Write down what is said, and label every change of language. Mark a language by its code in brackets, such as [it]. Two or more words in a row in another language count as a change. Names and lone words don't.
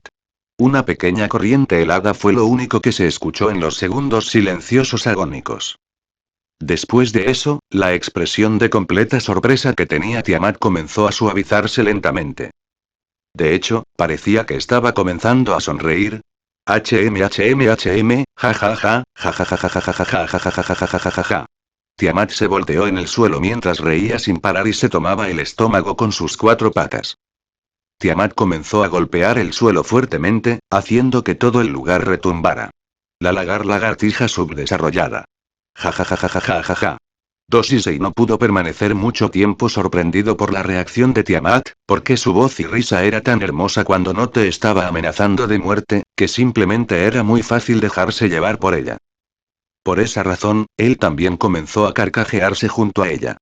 [es] Una pequeña corriente helada fue lo único que se escuchó en los segundos silenciosos agónicos. Después de eso, la expresión de completa sorpresa que tenía Tiamat comenzó a suavizarse lentamente. De hecho, parecía que estaba comenzando a sonreír. ja ja ja, ja ja ja ja ja ja ja ja ja ja ja ja ja ja ja ja. Tiamat se volteó en el suelo mientras reía sin parar y se tomaba el estómago con sus 4 patas. Tiamat comenzó a golpear el suelo fuertemente, haciendo que todo el lugar retumbara. La lagartija subdesarrollada. Ja ja ja ja ja ja ja ja. Dosisei no pudo permanecer mucho tiempo sorprendido por la reacción de Tiamat, porque su voz y risa era tan hermosa cuando no te estaba amenazando de muerte, que simplemente era muy fácil dejarse llevar por ella. Por esa razón, él también comenzó a carcajearse junto a ella.